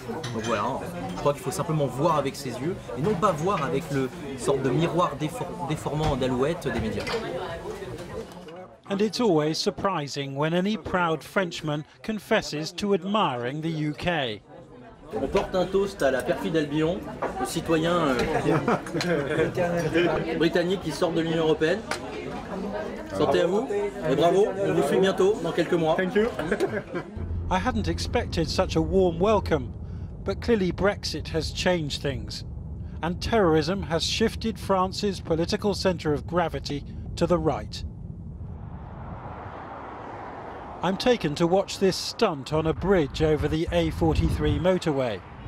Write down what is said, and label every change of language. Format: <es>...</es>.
<fr>Donc voilà, je crois qu'il faut simplement voir avec ses yeux, et non pas voir avec le sorte de miroir déformant d'alouette des médias.</fr> <en>And it's always surprising when any proud Frenchman confesses to admiring the UK.</en> <fr>On porte un toast à la perfide Albion, aux citoyens britanniques qui sortent de l'Union européenne. Santé à vous et bravo, on vous suit bientôt, dans quelques mois.</fr> <en>Thank you. I hadn't expected such a warm welcome, but clearly Brexit has changed things. And terrorism has shifted France's political centre of gravity to the right. I'm taken to watch this stunt on a bridge over the A43 motorway.</en>